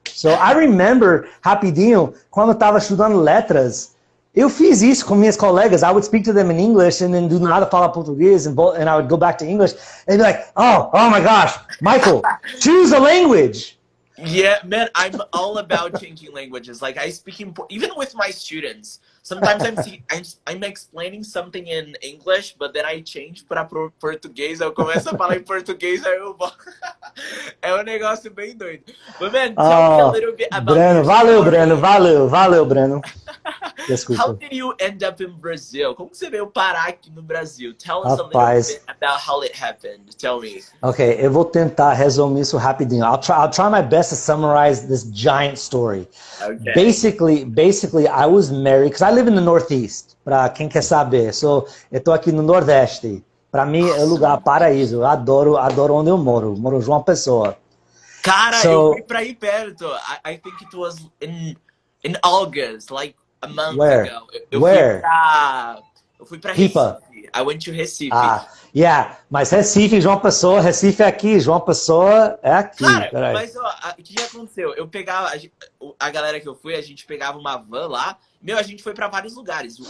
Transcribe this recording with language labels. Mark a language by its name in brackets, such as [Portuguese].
[English] So, I remember, [Portuguese] rapidinho, quando eu estava estudando letras, eu fiz isso com minhas colegas. [English] I would speak to them in English and then [Portuguese] do nada falar português [English] and I would go back to English and be like, oh my gosh, Michael, choose a language. Yeah, man, I'm all about changing languages. Like, I speak even with my students. Sometimes I'm explaining something in English, but then I change [Portuguese] para português. Eu começo a falar em português, aí eu vou. É um negócio bem doido. [English] But man, tell me a little bit about [Portuguese] Breno, valeu, Breno. Desculpa. [English] How did you end up in Brazil? [Portuguese] Como você veio parar aqui no Brasil? [English] Tell us a little bit about how it happened. Tell me. [Portuguese] Okay, eu vou tentar resumir isso rapidinho. [English] I'll try my best to summarize this giant story. Okay. Basically, I was married because I live in the Northeast. [Portuguese] Para quem quer saber, eu tô aqui no Nordeste. Para mim é um lugar paraíso. Eu adoro onde eu moro. Moro em João Pessoa. Cara, eu fui para aí perto. [English] I think it was in August, like a month ago. [Portuguese] Eu fui para Pipa. [English] Recife. I went to Recife. [Portuguese] Mas Recife, João Pessoa, Recife é aqui, João Pessoa é aqui. Cara, mas ó, o que aconteceu? Eu pegava, a galera que eu fui, a gente pegava uma van lá. A gente foi para vários lugares.